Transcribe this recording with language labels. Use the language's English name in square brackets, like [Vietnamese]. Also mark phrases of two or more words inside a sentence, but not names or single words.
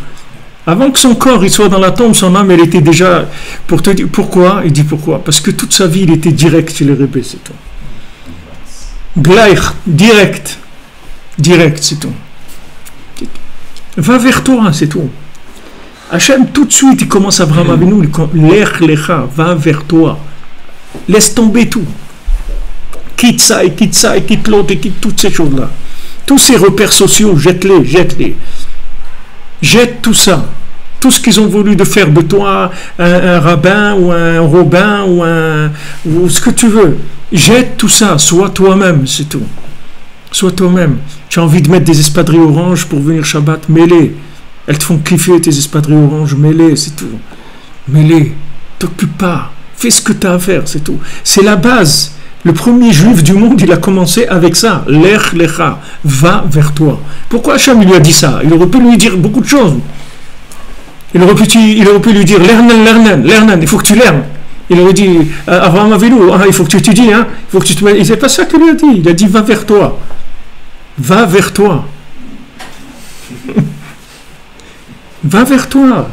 [French] Avant que son corps il soit dans la tombe, son âme elle était déjà... Pour te dire, pourquoi? Il dit pourquoi? Parce que toute sa vie il était direct chez les Rebbe, c'est tout. Gleich, direct, c'est tout. Va vers toi, c'est tout. Hachem, tout de suite, il commence à Abraham Avinu, [Hebrew] l'ech lecha, [French] va vers toi. Laisse tomber tout. Quitte ça, et quitte l'autre, et quitte toutes ces choses-là. Tous ces repères sociaux, jette-les. Jette tout ça. Tout ce qu'ils ont voulu de faire de toi un rabbin ou un robin ou ce que tu veux. Jette tout ça, sois toi-même, c'est tout. Sois toi-même. Tu as envie de mettre des espadrilles oranges pour venir Shabbat, mets-les. Elles te font kiffer tes espadrilles oranges, mets-les, c'est tout. Mets-les. T'occupe pas. Fais ce que tu as à faire, c'est tout. C'est la base. Le premier juif du monde, il a commencé avec ça. [Hebrew] Lech lecha, [French] va vers toi. Pourquoi Hachem lui a dit ça? Il aurait pu lui dire beaucoup de choses. Il aurait pu lui dire lernen, il faut que tu lernes. Il aurait dit Avraham Avinu, il faut que tu étudies, hein, il faut que tu te mettes. C'est pas ça qu'il lui a dit. Il a dit va vers toi. Va vers toi. Va vers toi.